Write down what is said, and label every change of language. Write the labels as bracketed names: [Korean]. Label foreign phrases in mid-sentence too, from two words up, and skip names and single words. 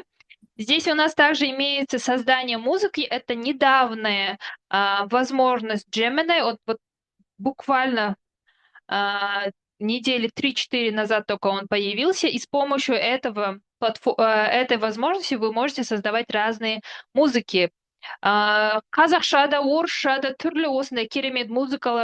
[Russian] Здесь у нас также имеется создание музыки. Это недавняя возможность Gemini. Вот буквально недели 3-4 назад только он появился, и с помощью этой возможности вы можете создавать разные музыки. [Kazakh] Қазақша да, орысша да түрлі осындай керемет музыкалар